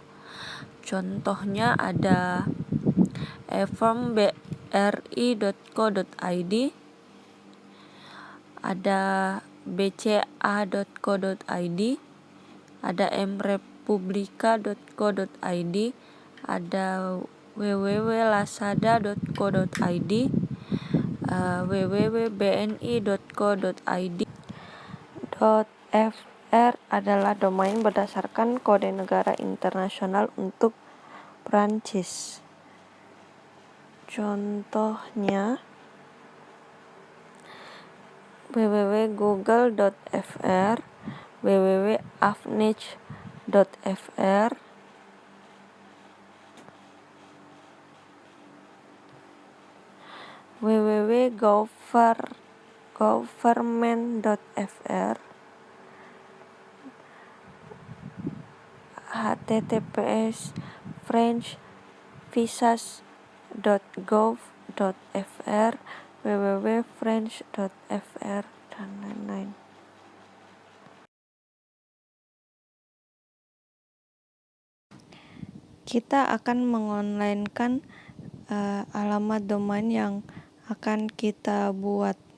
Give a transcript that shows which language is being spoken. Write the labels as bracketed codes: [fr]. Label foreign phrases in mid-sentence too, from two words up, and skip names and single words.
[id] Contohnya ada efformbri.co.id, ada bca.co.id, ada mrepublica.co.id, ada www.lazada.co.id, www.bni.co.id. .fr adalah domain berdasarkan kode negara internasional untuk Prancis. Contohnya www.google.fr, www.avnage.fr, www.government.fr, https://frenchvisas.gov.fr, www.french.fr, dan lain-lain. Kita akan mengonlinekan alamat domain yang akan kita buat.